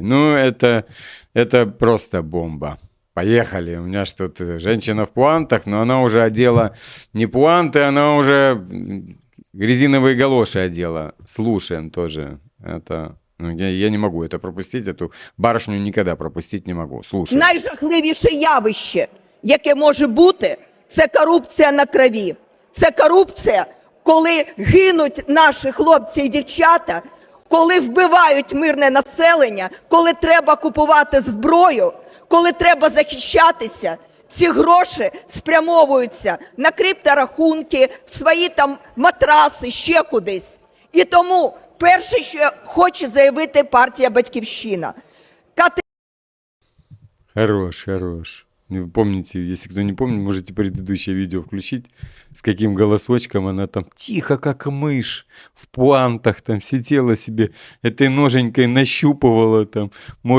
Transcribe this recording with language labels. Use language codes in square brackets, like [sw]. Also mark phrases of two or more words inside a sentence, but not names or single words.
[ru] Ну, это просто бомба. Поехали. У меня ж тут женщина в пуантах, но она уже одела не пуанты, она уже резиновые галоши одела. Слушаем тоже. Это... Ну, я не могу это пропустить, эту барышню никогда пропустить не могу. Слушай. [uk] Найжахливіше явище, яке може бути, це корупція на крові. Це корупція, коли гинуть наші хлопці і дівчата, коли вбивають мирне населення, коли треба купувати зброю, коли треба захищатися. Ці гроші спрямовуються на крипторахунки, свої там матраси, ще кудись. І тому перше, що хоче заявити партія «Батьківщина». [ru] Хорош. Вы помните, если кто не помнит, можете предыдущее видео включить, с каким голосочком она там тихо, как мышь, в пуантах там сидела себе, этой ноженькой нащупывала там.